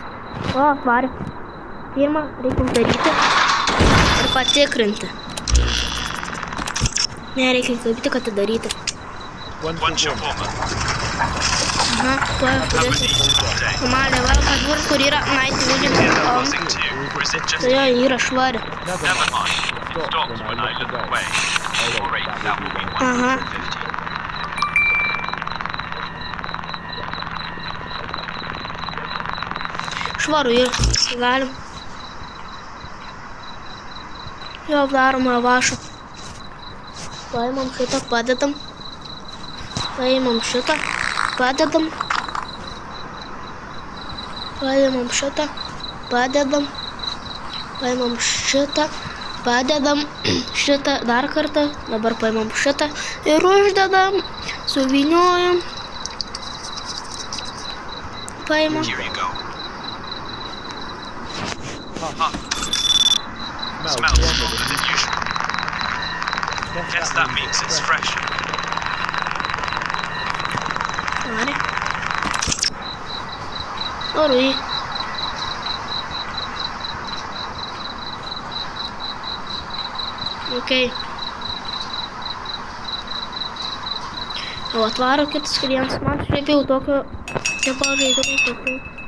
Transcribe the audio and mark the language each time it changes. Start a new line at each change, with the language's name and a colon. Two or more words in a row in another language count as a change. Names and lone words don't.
Lithuanian: O, atvarė. Pirmą reikia uždaryti ir patikrinti. Ne, reikia įkvėpti, kad atidaryti.
English: One shawarma.
Lithuanian: Aha, tuoj uždarėsiu. Malė, va, pažiūrėt, kur yra Night Vision.
English: Buzzing too, or is it just
Lithuanian: Tai jo, yra švari.
English: Never mind. It stopped when I looked away. Alright, that will be 150.
Lithuanian: Švaru yra. Galim. Jo, darom lavašą. Paimam šitą, padedam. Paimam šitą, padedam. Paimam šitą, padedam. Paimam šitą, padedam. Šitą dar kartą. Dabar paimam šitą ir uždedam. Suvyniojam. Paimam.
English: Here you go. Smells stronger than usual. Guess that means it's fresh. Vale. Orui. Ok.
Lithuanian: Jau atvaro kitas klientas, man šiaip jau tokio čia pažaidimai tokių.